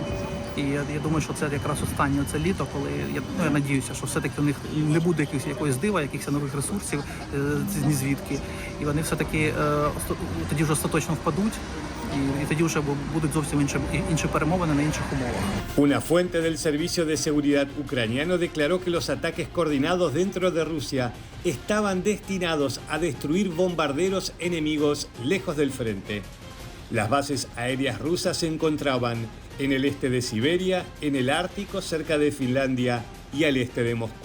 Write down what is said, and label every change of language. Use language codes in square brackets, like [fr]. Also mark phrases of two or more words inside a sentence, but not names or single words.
[uk] І я думаю, що це якраз останнє це літо, коли я надіюся, що все-таки у них не буде якоїсь дива, якихось нових ресурсів, ні звідки. І вони все-таки тоді вже остаточно впадуть. Y тоді вже будуть зовсім інші перемовини на інших умовах. [es] Una fuente del Servicio de Seguridad ucraniano declaró que los ataques coordinados dentro de Rusia estaban destinados a destruir bombarderos enemigos lejos del frente. Las bases aéreas rusas se encontraban en el este de Siberia, en el Ártico, cerca de Finlandia y al este de Moscú.